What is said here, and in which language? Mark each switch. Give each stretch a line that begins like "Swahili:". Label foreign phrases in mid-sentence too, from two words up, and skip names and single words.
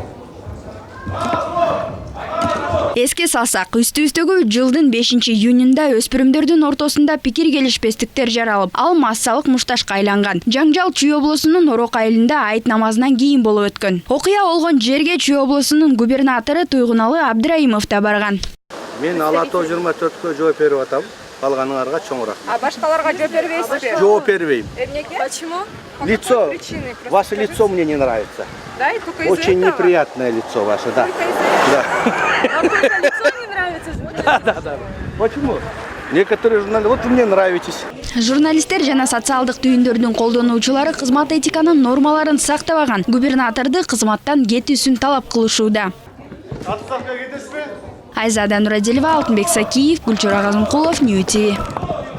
Kyrgyz: Эске салсак, үстүбүздөгү жылдын 5 июнунда өспүрүмдөрдүн ортосунда пикир келишпестиктер жаралып, ал массалык мушташка айланган. Жаңжал Чүй облусунун Орок айылында айт намазынан кийин болуп өткөн. Окуя болгон жерге Чүй облусунун губернатору Туйгуналы Абдраимов да барган. Мен Ала Тоо 24-кө жооп берип атам. Калганыңарга чоң рахмат. А башкаларга жооп бербейсизби? Жооп бербейм. Эмнеге?
Russian: Почему? Лицо, ваше лицо мне не нравится. Да, и только из-за Очень этого? неприятное лицо ваше, да. Только из-за этого? Да. Вам только лицо не нравится? Да. Почему? Некоторые журналисты, вот вы мне нравитесь.
Kyrgyz: Журналисттер жана социалдык түйүндөрдүн колдонуучулары кызмат этиканын нормаларын сактабаган, губернаторду кызматтан кетүүсүн талап кылышууда. Отставкага кетесизби? Айзада Нурадилова, Алтынбек Сакиев, Гүлчора Казымкулов, Нью ТВ.